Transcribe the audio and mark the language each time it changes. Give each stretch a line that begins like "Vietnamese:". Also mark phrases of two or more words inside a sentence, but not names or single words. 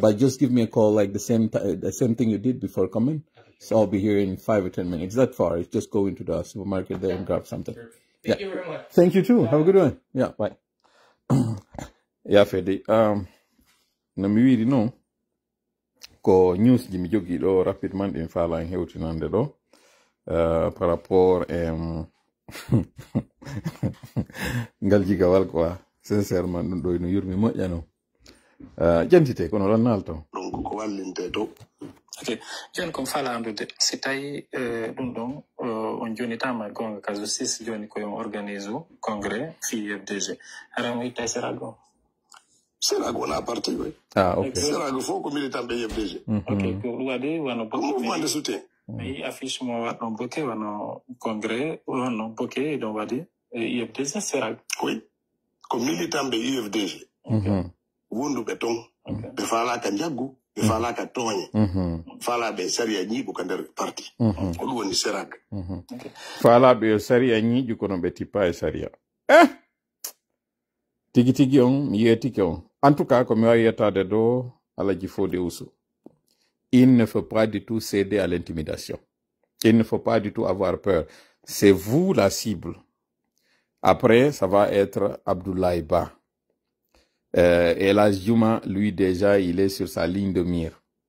English: But just give me a call like the same thing you did before coming. Okay, sure. So I'll be here in 5 or 10 minutes. That far. It's just go into the supermarket there and grab something. Sure. Thank you very much. Thank you too. Have a good one. Yeah, bye. Yeah, Fede. No, me really know.
Fula: ko news ji mi jogi ɗo rapidement ɗin faala en hewtinande ɗo
French: par rapport
Fula: ngal jigawal quoi sincèrement ɗum ɗo no yurmi moƴƴano jantite kono ɗon naalto donc ko wallinte to ok joni komi faala andude si tawi ɗum ɗon on jonitama gonga ka justice joni koyon organise o congrès fi FDG haran o itta e sérague o sérague wona parti koy ok sérague fof ko militant ɓe FDG ok ko ɗum waɗi wano
French: mouvement de soutien
Fula: mi affiche mo waɗɗon boke wano congrès wano boke ɗon waɗi IFDG sérague oui ko militant ɓe IFDG wonduɓe ton ɓe falaka jaggu ɓe falaka tooñe falaɓe saria ñiiɓu ka nder parti ko ɗum woni sérague falaɓe saria ñiiƴu kono ɓe tippa e saria tigi tigi on mi yiyetike on
French: en tout cas
Fula: ko mi wawi yettade do Alaji Fode Ousou,
French: il ne faut pas du tout céder à l'intimidation, il ne faut pas du tout avoir peur, c'est vous la cible. Après ça va être Abdoulaye Ba. Et la Juma, lui déjà, il est sur sa ligne de mire.